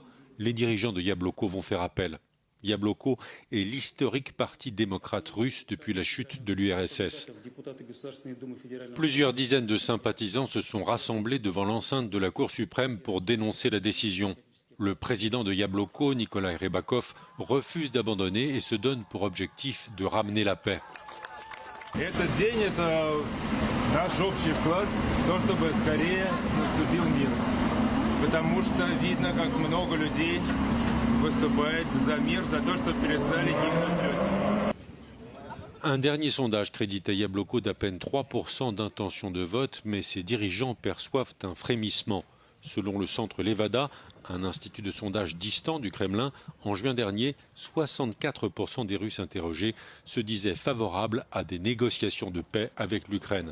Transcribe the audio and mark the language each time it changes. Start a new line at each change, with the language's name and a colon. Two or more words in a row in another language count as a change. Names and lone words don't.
French: Les dirigeants de Yabloko vont faire appel. Yabloko est l'historique parti démocrate russe depuis la chute de l'URSS. Plusieurs dizaines de sympathisants se sont rassemblés devant l'enceinte de la Cour suprême pour dénoncer la décision. Le président de Yabloko, Nikolai Rybakov, refuse d'abandonner et se donne pour objectif de ramener la paix.
Russian: Этот день – это наш общий вклад в то, чтобы скорее наступил мир. Потому что видно, как много людей выступает за мир, за то, чтобы перестали гибнуть люди.
French: Un dernier sondage crédite à Yabloko d'à peine 3% d'intention de vote, mais ses dirigeants perçoivent un frémissement. Selon le centre Levada, un institut de sondage distant du Kremlin, en juin dernier, 64% des Russes interrogés se disaient favorables à des négociations de paix avec l'Ukraine.